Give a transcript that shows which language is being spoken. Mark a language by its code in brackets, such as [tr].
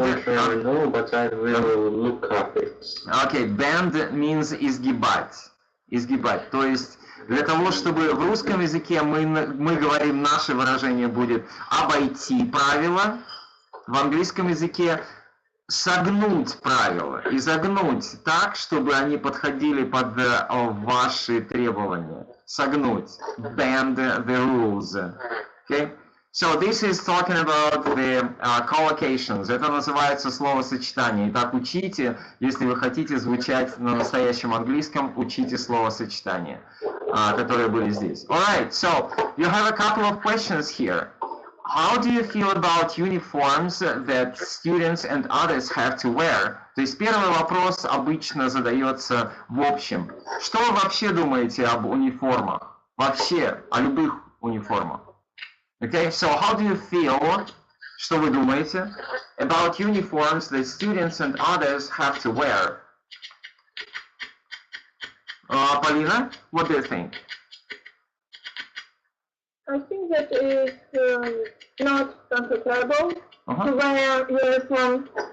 [en] I know, but I will look up it. Okay, bend means изгибать. [ru] Изгибать. То есть для того, чтобы в русском языке мы говорим, наше выражение будет обойти правила, в английском языке согнуть правила, изогнуть так, чтобы они подходили под ваши требования. [en] Согнуть. Bend the rules. Okay? So this is talking about the collocations. [ru] Это называется словосочетание. Итак, учите, если вы хотите звучать на настоящем английском, учите словосочетания, которые были здесь. [en] Alright, so you have a couple of questions here. How do you feel about uniforms that students and others have to wear? [ru] То есть первый вопрос обычно задается в общем. Что вы вообще думаете об униформах? Вообще, о любых униформах? [en] Okay, so how do you feel, [ru] что вы думаете, [en] about uniforms that students and others have to wear? Polina, what do you think? I think that it's not comfortable to wear uniform.